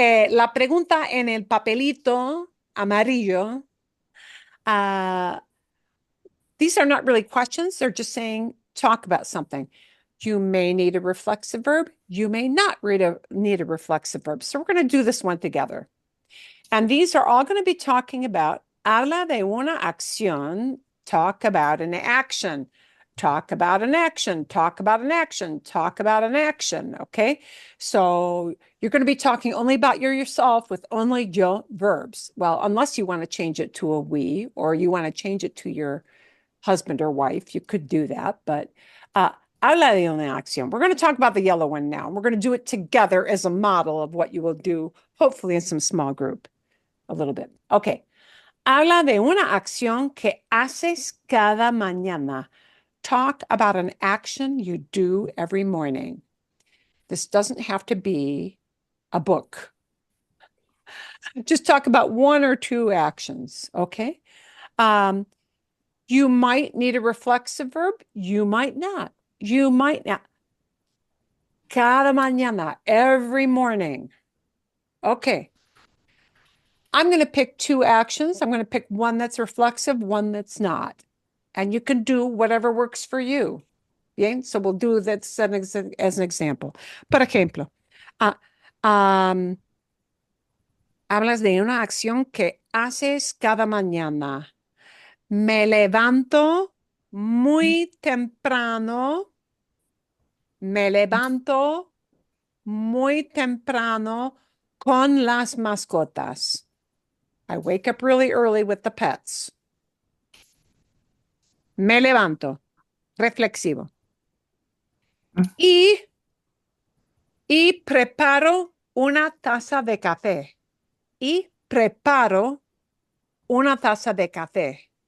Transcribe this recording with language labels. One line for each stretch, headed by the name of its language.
Spanish: La pregunta en el papelito amarillo.
English: These are not really questions. They're just saying, talk about something. You may need a reflexive verb. You may not need a reflexive verb. So we're going to do this one together. And these are all going to be talking about
Spanish: habla de una acción,
English: talk about an action, talk about an action, talk about an action, talk about an action. Okay. So you're going to be talking only about yourself with only yo verbs. Well, unless you want to change it to a we, or you want to change it to your husband or wife, you could do that. But
Spanish: habla de una acción.
English: We're going to talk about the yellow one now. We're going to do it together as a model of what you will do, hopefully in some small group, a little bit. Okay.
Spanish: Habla de una acción que haces cada mañana.
English: Talk about an action you do every morning. This doesn't have to be a book. Just talk about one or two actions, okay? You might need a reflexive verb. You might not. You might not.
Spanish: Cada mañana,
English: every morning. Okay. I'm going to pick two actions. I'm going to pick one that's reflexive, one that's not. And you can do whatever works for you.
Spanish: Bien?
English: So we'll do that as an example.
Spanish: Por ejemplo, hablas de una acción que haces cada mañana. Me levanto muy temprano. Me levanto muy temprano con las mascotas.
English: I wake up really early with the pets.
Spanish: Me levanto. Reflexivo. Y preparo una taza de café. Y preparo una taza de café.